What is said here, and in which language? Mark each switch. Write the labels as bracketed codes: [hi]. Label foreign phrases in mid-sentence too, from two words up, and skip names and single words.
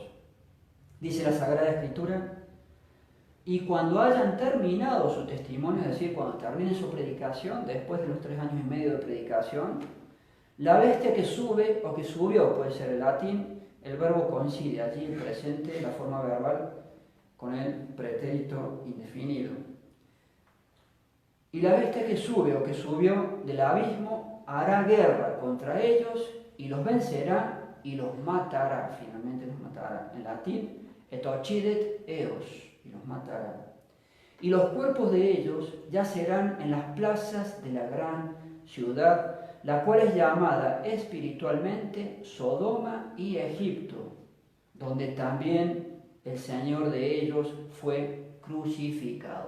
[es] Dice la Sagrada Escritura: y cuando hayan terminado su testimonio, es decir, cuando terminen su predicación, después de los 3 años y medio de predicación, la bestia que sube o que subió, puede ser el latín, el verbo coincide allí el presente, la forma verbal, con el pretérito indefinido. Y la bestia que sube o que subió del abismo hará guerra contra ellos y los vencerá y los matará, finalmente los matará. En latín, [la] et occidet eos, [es] y los matará. Y los cuerpos de ellos yacerán en las plazas de la gran ciudad, la cual es llamada espiritualmente Sodoma y Egipto, donde también el Señor de ellos fue crucificado.